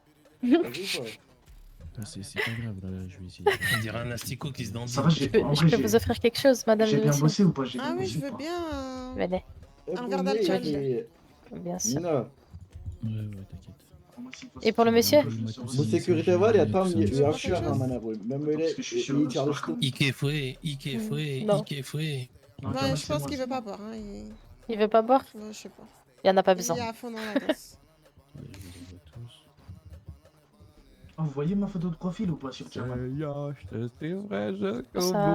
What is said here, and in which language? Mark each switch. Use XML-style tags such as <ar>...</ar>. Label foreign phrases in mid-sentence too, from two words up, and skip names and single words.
<fr>C'est pas grave, là, je vais essayer. On dirait un asticot qui se danse. Ça va, Je peux vous offrir quelque chose, madame J'ai le bien monsieur? bossé ou pas? J'ai Ah bien oui, bossé je ou veux pas? bien Venez, un verre d'alcool. bien sûr. Nina, Ouais, t'inquiète. Et pour le monsieur?</fr> <tr>bu sekürite var ya tam yaşıyor aman abim. Ben böyle</tr> <fr>Parce que je suis sûr,</fr> <tr>iyi çalıştım.</tr> <fr>Ike fouet. Non. Ouais, je pense qu'il veut pas boire. Hein. Il veut pas boire? Ouais, je sais pas. Il en a pas Il besoin. est à fond dans la danse. Oh, vous voyez ma photo de profil ou pas sur Java? Ça.</fr>